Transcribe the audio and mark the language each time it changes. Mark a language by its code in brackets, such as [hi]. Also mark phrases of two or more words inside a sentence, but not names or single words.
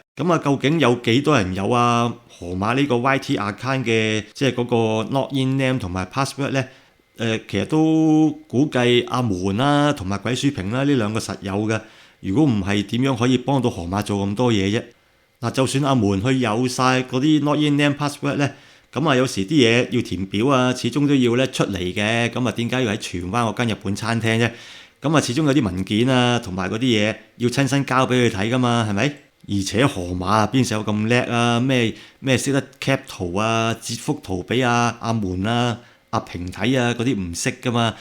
[yue] 咁啊，究竟有幾多人有啊河馬呢個 YT account 嘅即係嗰個 [en] login name [yue] 同埋 password 咧？其實都估計阿門啦同埋鬼鼠屏啦呢兩個實有嘅。如果唔係點樣可以幫到河馬做咁多嘢啫？嗱，就算阿門去有晒嗰啲 [en] login name password [yue] 咧，咁啊有時啲嘢要填表啊，始終都要咧出嚟嘅。咁啊點解要喺荃灣嗰間日本餐廳啫？咁啊始終有啲文件啊同埋嗰啲嘢要親身交俾佢睇噶嘛，係咪？而且河馬邊時有咁叻啊？咩識得 cap 圖啊、截幅圖俾阿門啊、阿平睇啊嗰啲唔識噶嘛？